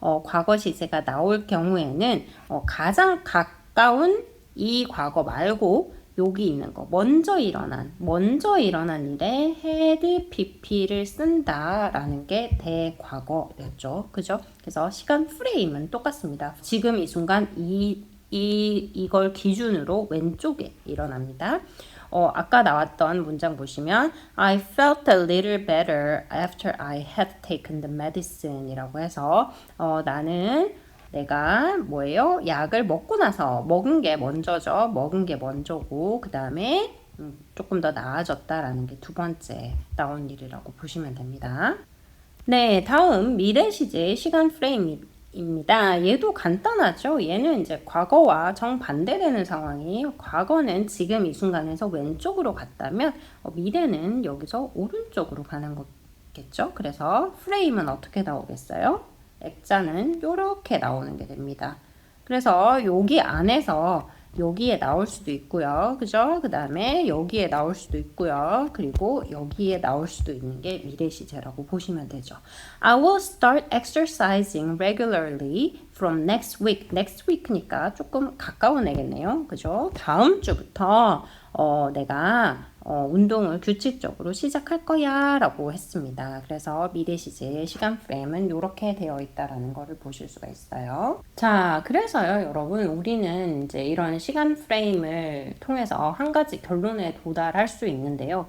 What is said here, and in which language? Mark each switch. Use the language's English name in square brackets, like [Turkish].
[Korean] 과거 시제가 나올 경우에는 가장 가까운 이 과거 말고 여기 있는 거 먼저 일어난 일에 had pp를 쓴다라는 게 대과거였죠. 그죠? 그래서 시간 프레임은 똑같습니다. 지금 이 순간 이걸 기준으로 왼쪽에 일어납니다. 아까 나왔던 문장 보시면 [English] I felt a little better after I had taken the medicine [Korean] 이라고 해서 나는 내가 뭐예요? 약을 먹고 나서 먹은 게 먼저죠. 먹은 게 먼저고 그 다음에 조금 더 나아졌다라는 게 두 번째 나온 일이라고 보시면 됩니다. 네, 다음 미래 시제 시간 프레임입니다. 얘도 간단하죠. 얘는 이제 과거와 정반대되는 상황이에요. 과거는 지금 이 순간에서 왼쪽으로 갔다면 미래는 여기서 오른쪽으로 가는 거겠죠. 그래서 프레임은 어떻게 나오겠어요? 액자는 이렇게 나오는 게 됩니다. 그래서 여기 안에서 여기에 나올 수도 있고요. 그죠? 그 다음에 여기에 나올 수도 있고요. 그리고 여기에 나올 수도 있는 게 미래 시제라고 보시면 되죠. [English] I will start exercising regularly from next week. [Korean] next week니까 조금 가까운 애겠네요. 그죠? 다음 주부터 내가 운동을 규칙적으로 시작할 거야 라고 했습니다. 그래서 미래 시제의 시간 프레임은 이렇게 되어 있다라는 것을 보실 수가 있어요. 자, 그래서요, 여러분, 우리는 이제 이런 시간 프레임을 통해서 한 가지 결론에 도달할 수 있는데요.